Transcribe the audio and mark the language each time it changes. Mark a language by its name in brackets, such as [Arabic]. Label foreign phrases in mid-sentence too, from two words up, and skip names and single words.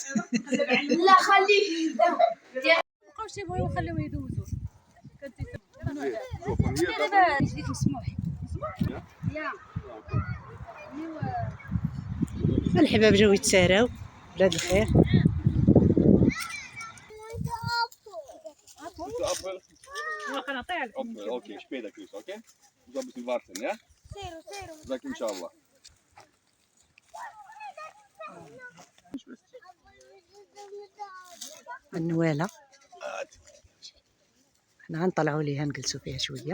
[Arabic] لا خليه مابقاوش يبغيو يخليوه يدوزو. الحباب جاو يتساراو بلاد الخير. [German] Oké, später Grüße, okay? Ich soll ein bisschen warten, ja? Sag [Arabic] إن شاء الله. النوالة حنا غنطلعوا ليها نجلسوا فيها شوية.